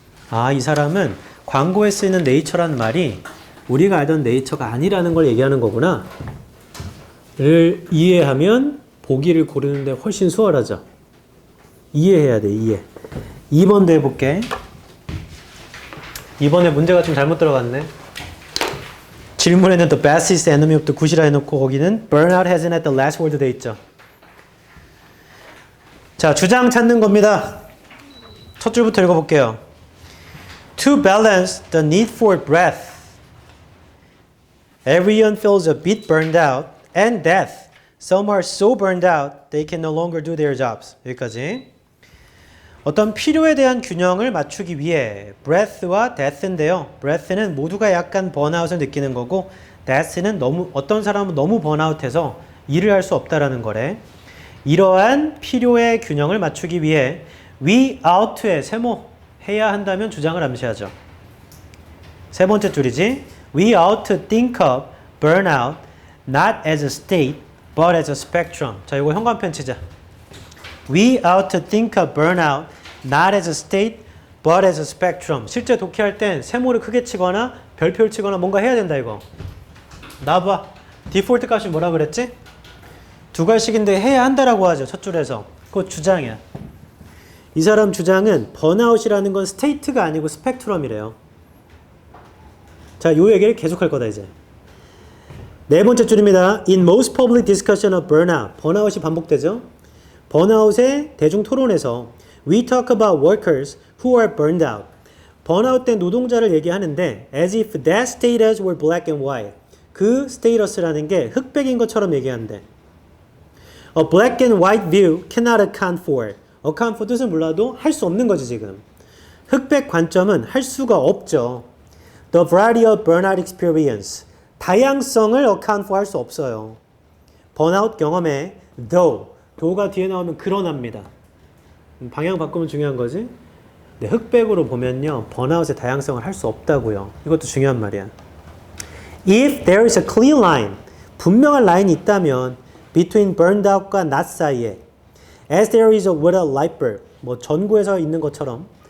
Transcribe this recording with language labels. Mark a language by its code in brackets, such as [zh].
[ko] 아, 이 사람은 광고에 쓰이는 네이처라는 말이 우리가 알던 네이처가 아니라는 걸 얘기하는 거구나. 를 이해하면 보기를 고르는데 훨씬 수월하죠. 이해해야 돼, 이해. 2번도 해볼게. 이번에 문제가 좀 잘못 들어갔네. 질문에는 [en] the best is the enemy of the good [ko] 이라 해놓고 거기는 [en] burnout hasn't had the last word [ko] 돼 있죠. 자, 주장 찾는 겁니다. 첫 줄부터 읽어볼게요. [en] To balance the need for breath, everyone feels a bit burned out and death. Some are so burned out they can no longer do their jobs. [ko] 여기까지. 어떤 필요에 대한 균형을 맞추기 위해 breath와 death인데요. breath는 모두가 약간 번아웃을 느끼는 거고 death는 어떤 사람은 너무 번아웃해서 일을 할 수 없다라는 거래. 이러한 필요의 균형을 맞추기 위해 we ought to에 세모해야 한다면 주장을 암시하죠. 세 번째 줄이지. [en] We ought to think of burnout not as a state but as a spectrum. [ko] 자, 이거 현관펜 치자. [en] We ought to think of burnout not as a state but as a spectrum. [ko] 실제 독해할 땐 세모를 크게 치거나 별표를 치거나 뭔가 해야 된다 이거. 나봐. 디폴트 값이 뭐라 그랬지? 두 가지씩인데 해야 한다라고 하죠. 첫 줄에서. 그거 주장이야. 이 사람 주장은 번아웃이라는 건 스테이트가 아니고 스펙트럼이래요. 자, 요 얘기를 계속할 거다 이제. 네 번째 줄입니다. [en] In most public discussion of burnout. [ko] 번아웃이 반복되죠. 번아웃의 대중 토론에서 [en] we talk about workers who are burned out. [ko] 번아웃된 노동자를 얘기하는데 [en] as if that status were black and white. [ko] 그 스테이터스라는 게 흑백인 것처럼 얘기한대. [en] A black and white view cannot account for. [ko] account for 뜻은 몰라도 할 수 없는 거지 지금. 흑백 관점은 할 수가 없죠. [en] The variety of burnout experience. [ko] 다양성을 account for 할 수 없어요. 번아웃 경험에 though. though가 뒤에 나오면 그러납니다. 방향 바꾸면 중요한 거지. 네, 흑백으로 보면요. 번아웃의 다양성을 할 수 없다고요. 이것도 중요한 말이야. [en] If there is a clear line. [ko] 분명한 라인이 있다면 [en] between burned out과 not [ko] 사이에 [en] as there is with a light bulb. [ko] 뭐 전구에서 있는 것처럼